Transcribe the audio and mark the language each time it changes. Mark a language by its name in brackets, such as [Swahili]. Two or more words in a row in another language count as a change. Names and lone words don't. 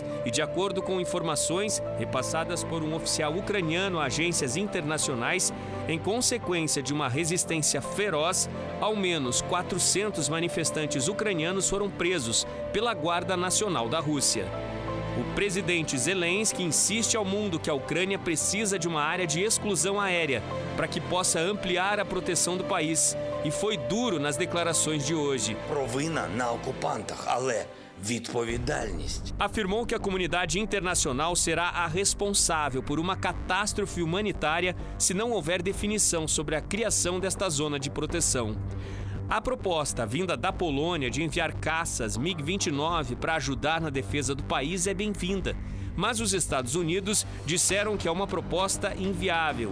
[Portuguese] E, de acordo com informações repassadas por um oficial ucraniano a agências internacionais, em consequência de uma resistência feroz, ao menos 400 manifestantes ucranianos foram presos pela Guarda Nacional da Rússia. O presidente Zelensky insiste ao mundo que a Ucrânia precisa de uma área de exclusão aérea para que possa ampliar a proteção do país. E foi duro nas declarações de hoje. [Ukrainian] Провина на окупантах, але відповідальність. [Portuguese] Afirmou que a comunidade internacional será a responsável por uma catástrofe humanitária se não houver definição sobre a criação desta zona de proteção. A proposta vinda da Polônia de enviar caças MiG-29 para ajudar na defesa do país é bem-vinda, mas os Estados Unidos disseram que é uma proposta inviável.